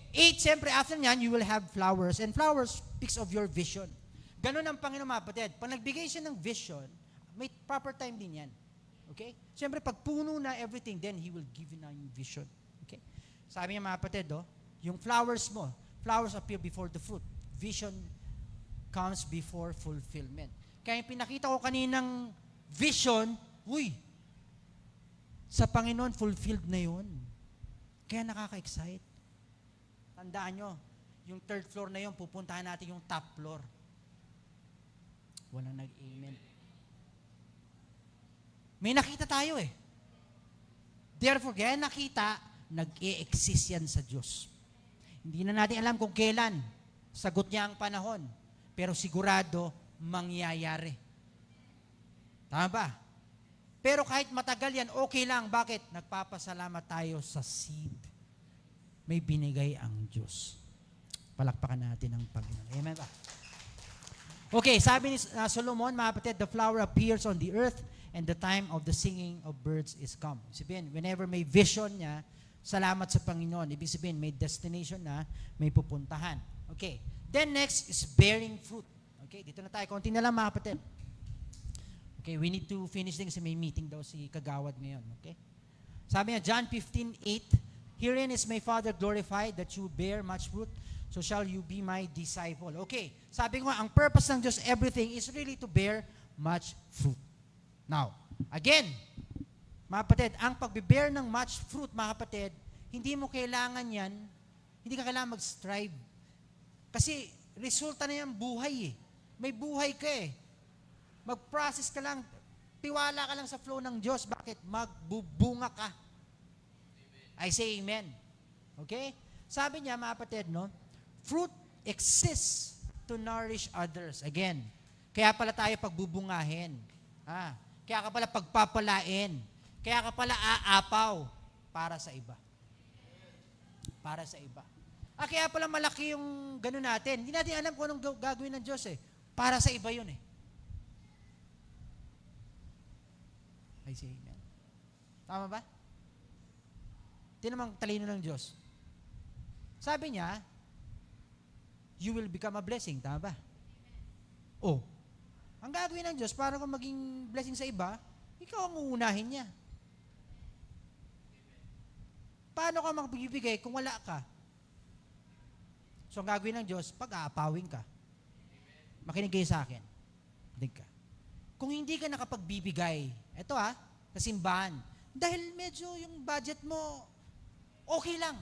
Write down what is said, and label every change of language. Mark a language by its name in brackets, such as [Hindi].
[English] 8, siyempre, [Filipino] after nyan, [English] you will have flowers. And flowers speaks of your vision. [Filipino] Ganun ang Panginoon, mga kapatid. Pag nagbigay siya ng vision, may proper time din yan. Okay? Siyempre, pag puno na everything, [English] then He will give you [Filipino] na yung vision. Okay? Sabi niya mga kapatid, yung flowers mo, [English] flowers appear before the fruit. Vision comes before fulfillment. [Filipino] Kaya yung pinakita ko kaninang vision, sa Panginoon, fulfilled na yun. Kaya nakaka-excite. Tandaan nyo, yung third floor na yun, pupuntahan natin yung top floor. Walang nag-amen. May nakita tayo eh. Therefore, kaya nakita, nag-e-exist yan sa Diyos. Hindi na natin alam kung kailan. Sagot niya ang panahon. Pero sigurado, mangyayari. Tama ba? Pero kahit matagal yan, okay lang. Bakit? Nagpapasalamat tayo sa seed. May binigay ang Diyos. Palakpakan natin ang Panginoon. Amen ba? [English] Okay, [Filipino] sabi ni Solomon, mga kapatid, [English] the flower appears on the earth and the time of the singing of birds is come. [Filipino] Sabihin, whenever may vision niya, salamat sa Panginoon. Ibig sabihin, may destination na, may pupuntahan. Okay. [English] Then next is bearing fruit. [Filipino] Okay, dito na tayo. Konti na lang, mga kapatid. Okay, [English] we need to finish [Filipino] din kasi may meeting daw si Kagawad ngayon. Okay? Sabi niya, [English] John 15:8, herein is my Father glorified that you bear much fruit, so shall you be my disciple. Okay, [Filipino] sabi ko, ang purpose ng Diyos, [English] everything is really to bear much fruit. [Filipino] Now, again, mga kapatid, ang pagbe-bear ng much fruit, mga kapatid, hindi mo kailangan yan, hindi ka kailangan mag-strive. Kasi, resulta na yan buhay eh. May buhay ka eh. Mag-process ka lang, tiwala ka lang sa flow ng Diyos. Bakit? Magbubunga ka. [English] I say amen. [Filipino] Okay? Sabi niya, mga kapatid, no? [English] Fruit exists to nourish others. [Filipino] Again, kaya pala tayo pagbubungahin. Kaya ka pala pagpapalain. Kaya ka pala aapaw para sa iba. Para sa iba. Kaya pala malaki yung gano'n natin. Hindi natin alam kung anong gagawin ng Diyos eh. Para sa iba yun eh. [English] I say amen. [Filipino] Tama ba? Tinamang talino ng Diyos. Sabi niya, [English] you will become a blessing. [Filipino] Tama ba? Ang gagawin ng Diyos para kung maging blessing sa iba, ikaw ang uunahin niya. Paano ka magbibigay kung wala ka? So, ang gagawin ng Diyos, pag-aapawin ka. Makinig kayo sa akin. Makinig ka. Kung hindi ka nakapagbibigay, eto sa simbahan, dahil medyo yung budget mo, okay lang.